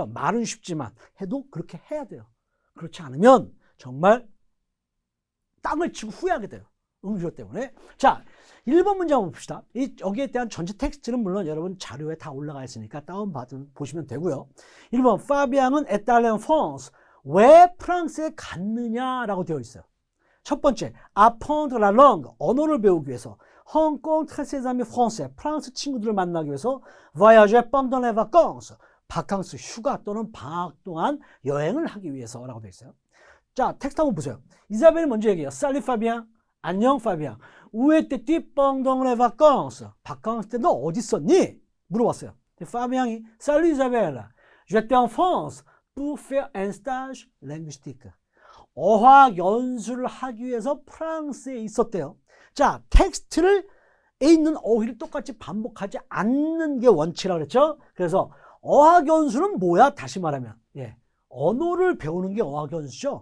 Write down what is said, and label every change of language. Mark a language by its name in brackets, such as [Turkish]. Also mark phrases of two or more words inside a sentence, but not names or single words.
[Korean] 말은 쉽지만 해도 그렇게 해야 돼요. 그렇지 않으면 정말 땅을 치고 후회하게 돼요. 응시료 때문에. 자, 1번 문제 한번 봅시다. 여기에 대한 전체 텍스트는 물론 여러분 자료에 다 올라가 있으니까 보시면 되고요. 1번, 파비앙은 [French] est allé en France. [Korean] 왜 프랑스에 갔느냐라고 되어 있어요. 첫 번째, [French] apprendre la langue, [Korean] 언어를 배우기 위해서. [French] rencontrer ses amis français, [Korean] 프랑스 친구들을 만나기 위해서. [French] voyager pendant les vacances, [Korean] 바캉스, 휴가 또는 방학 동안 여행을 하기 위해서라고 되어 있어요. 자, 텍스트 한번 보세요. 이사벨이 먼저 얘기해요. [French] Salut Fabien. [Korean] 안녕 파비앙. [French] Où étais-tu pendant les vacances? [Korean] 바캉스 때 너 어디 있었니? 물어봤어요. 파비앙이 Salut Isabelle. [French] J'étais en France pour faire un stage linguistique. [Korean] 어학 연수를 하기 위해서 프랑스에 있었대요. 자, 텍스트를 에 있는 어휘를 똑같이 반복하지 않는 게 원칙이라고 그랬죠. 그래서 어학 연수는 뭐야? 다시 말하면 언어를 배우는 게 어학 연수죠.